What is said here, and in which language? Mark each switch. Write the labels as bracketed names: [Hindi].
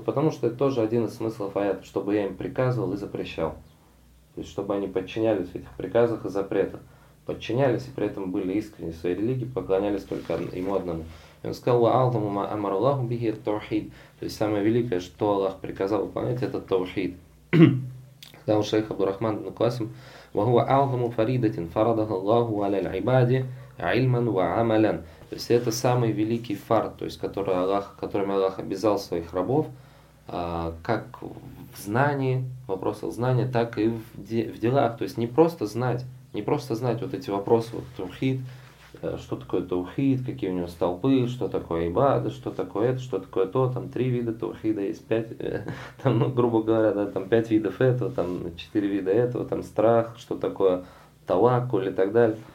[Russian] Потому что это тоже один из смыслов аята, чтобы я им приказывал и запрещал. То есть чтобы они подчинялись в этих приказах и запретах. Подчинялись и при этом были искренне своей религии, поклонялись только ему одному. И он сказал, [Arabic] «Ва аузуму ма амар Аллаху бихи тавхид». [Russian] То есть самое великое, что Аллах приказал выполнять, это тавхид. Когда у шейха Абдурахман ибн Касим, [Arabic] وهو أعظم فريدة فرضها الله على العباد علما وعملا. [Russian] То есть это самый великий фард, то есть которым Аллах обязал своих рабов, как в знании, в вопросах знания, так и в делах. То есть не просто знать вот эти вопросы, вот таухид, что такое таухид, какие у него столпы, что такое ибада, что такое это, что такое то, там три вида таухида есть, пять, там, ну, грубо говоря, да, там пять видов этого, там четыре вида этого, там страх, что такое таваккуль и так далее.